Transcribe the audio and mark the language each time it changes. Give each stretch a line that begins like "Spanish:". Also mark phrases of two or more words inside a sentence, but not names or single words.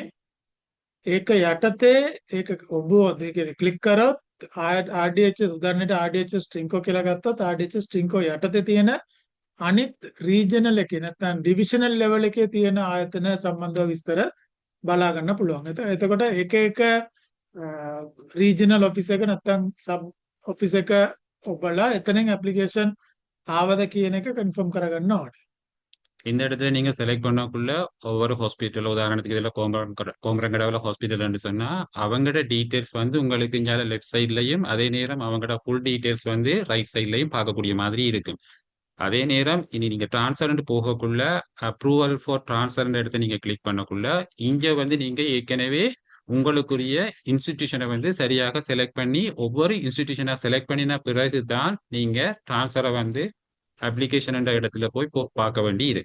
Sinhala: ඒක යටතේ ඒක ඔබ දෙක ක්ලික් කරොත් RDHS උදාහරණයට RDHS ට්‍රින්කෝ කියලා ගත්තොත් RDHS ට්‍රින්කෝ යටතේ තියෙන අනිත් රීජනල් එකේ නැත්නම්
English: divisional level
Sinhala: එකේ තියෙන ආයතන සම්බන්ධව විස්තර බලා ගන්න පුළුවන්. එතකොට එක එක රීජනල් ඔෆිස් එක නැත්නම්
English: sub office
Sinhala: එක ඔබලා එතනින් ඇප්ලිකේෂන් ආවද කියන එක කන්ෆර්ම් කරගන්න ඕනේ.
Tamil: இந்த இடத்துல நீங்க செலக்ட் பண்ணக்குள்ள ஒவ்வொரு ஹாஸ்பிட்டல் உதாரணத்துக்கு இதில் கோமரங்கடாவில் ஹாஸ்பிட்டல்னு சொன்னா அவங்களோட டீட்டெயில்ஸ் வந்து உங்களுக்கு இங்கே
English: left side
Tamil: அதே நேரம் அவங்களோட
English: full details
Tamil: வந்து
English: right side
Tamil: பார்க்கக்கூடிய மாதிரி இருக்கும். அதே நேரம் இனி நீங்க டிரான்ஸ்ஃபர் போகக்குள்ள
English: approval for transfer
Tamil: எடுத்து நீங்க கிளிக் பண்ணக்குள்ள இங்க வந்து நீங்க ஏற்கனவே உங்களுக்குரிய இன்ஸ்டிடியூஷனை வந்து சரியாக செலக்ட் பண்ணி ஒவ்வொரு இன்ஸ்டிடியூஷனை செலக்ட் பண்ணின பிறகு தான் நீங்க டிரான்ஸ்ஃபரை வந்து அப்ளிகேஷன் என்ற இடத்துல போய் பார்க்க வேண்டி இருக்கு.